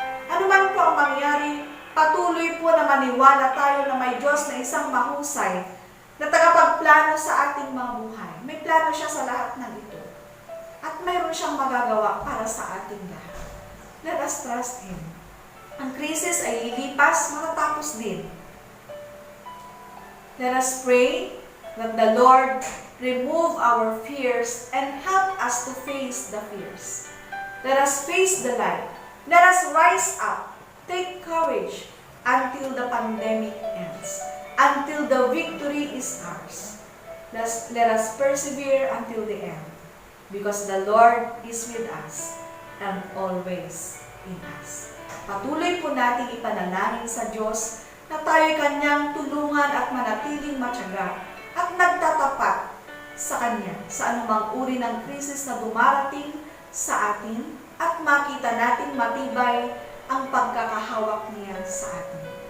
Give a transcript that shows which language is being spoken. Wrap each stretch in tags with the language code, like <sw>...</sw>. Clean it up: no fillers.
<tl>Ano man po ang mangyari, patuloy po na maniwala tayo na may Diyos na isang mahusay na tagapagplano sa ating mga buhay. May plano siya sa lahat ng ito. At mayroon siyang magagawa para sa ating lahat.</tl> <en>Let us trust Him.</en> <tl>Ang krisis ay lilipas, matatapos din.</tl> <en>Let us pray that the Lord remove our fears and help us to face the fears. Let us face the light. Let us rise up. Take courage until the pandemic ends. Until the victory is ours. Let us persevere until the end. Because the Lord is with us and always in us.</en> <tl>Patuloy po nating ipanalangin sa Diyos na tayo'y Kanyang tulungan at manatiling matyaga at nagtatapat sa Kanya sa anumang uri ng krisis na dumarating sa atin at makita nating matibay ang pagkakahawak niya sa atin.</tl>